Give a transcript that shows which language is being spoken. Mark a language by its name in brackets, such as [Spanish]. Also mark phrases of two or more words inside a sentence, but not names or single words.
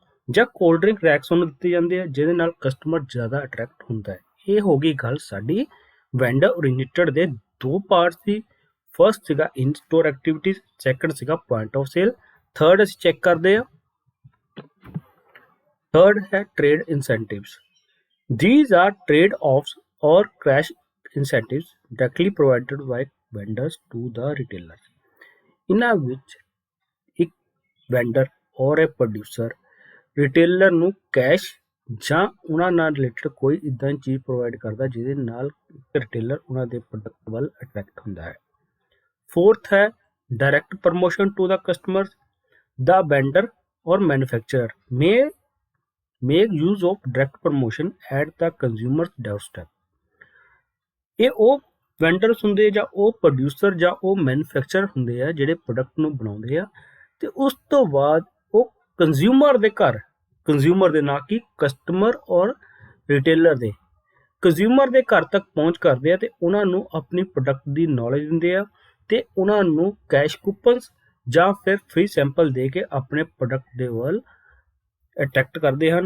[Punjabi] ਜਾਂ [English] cold drink racks [Punjabi] ਉਹਨੂੰ ਦਿੱਤੇ ਜਾਂਦੇ ਆ ਜਿਹਦੇ ਨਾਲ ਕਸਟਮਰ ਜ਼ਿਆਦਾ ਅਟਰੈਕਟ ਹੁੰਦਾ ਹੈ। ਇਹ ਹੋ ਗਈ ਗੱਲ ਸਾਡੀ [English] vendor oriented [Punjabi] ਦੇ ਦੋ ਪਾਰਟਸ ਦੀ। [English] ਫਰਸਟ ਸੀਗਾ in store activities, second ਸੀਗਾ point of sale. [Punjabi] ਥਰਡ ਅਸੀਂ ਚੈੱਕ ਕਰਦੇ ਆ, ਥਰਡ ਹੈ [English] trade incentives. These are trade-offs or cash incentives directly provided by vendors to the retailers. [Punjabi] ਇਹਨਾਂ ਵਿੱਚ ਇੱਕ ਵੈਂਡਰ ਔਰ ਇੱਕ [English] producer retailer [Punjabi] ਨੂੰ ਕੈਸ਼ ਜਾਂ ਉਹਨਾਂ ਨਾਲ ਰਿਲੇਟਡ ਕੋਈ ਇਦਾਂ ਦੀ ਚੀਜ਼ ਪ੍ਰੋਵਾਈਡ ਕਰਦਾ ਜਿਹਦੇ ਨਾਲ ਰਿਟੇਲਰ ਉਹਨਾਂ ਦੇ ਪ੍ਰੋਡਕਟ ਵੱਲ ਅਟਰੈਕਟ ਹੁੰਦਾ ਹੈ। [English] ਫੋਰਥ ਹੈ direct promotion to the customer. the vendor or manufacturer may make use of direct promotion at the consumer's doorstep. [Punjabi] ਇਹ ਉਹ ਵੈਂਡਰਸ ਹੁੰਦੇ ਜਾਂ ਉਹ ਪ੍ਰੋਡਿਊਸਰ ਜਾਂ ਉਹ ਮੈਨੂਫੈਕਚਰਰ ਹੁੰਦੇ ਆ ਜਿਹੜੇ ਪ੍ਰੋਡਕਟ ਨੂੰ ਬਣਾਉਂਦੇ ਆ ਤੇ ਉਸ ਤੋਂ ਬਾਅਦ ਉਹ ਕੰਜ਼ਿਊਮਰ ਦੇ ਘਰ, ਕੰਜ਼ਿਊਮਰ ਦੇ ਨਾ ਕਿ ਕਸਟਮਰ ਔਰ ਰਿਟੇਲਰ ਦੇ, ਕੰਜ਼ਿਊਮਰ ਦੇ ਘਰ ਤੱਕ ਪਹੁੰਚ ਕਰਦੇ ਆ ਤੇ ਉਹਨਾਂ ਨੂੰ ਆਪਣੀ ਪ੍ਰੋਡਕਟ ਦੀ ਨੌਲੇਜ ਦਿੰਦੇ ਆ ਤੇ ਉਹਨਾਂ ਨੂੰ [English] cash coupons [Punjabi] ਜਾਂ ਫਿਰ [English] free sample [Punjabi] ਦੇ ਕੇ ਆਪਣੇ ਪ੍ਰੋਡਕਟ ਦੇ ਵੱਲ ਅਟਰੈਕਟ ਕਰਦੇ ਹਨ।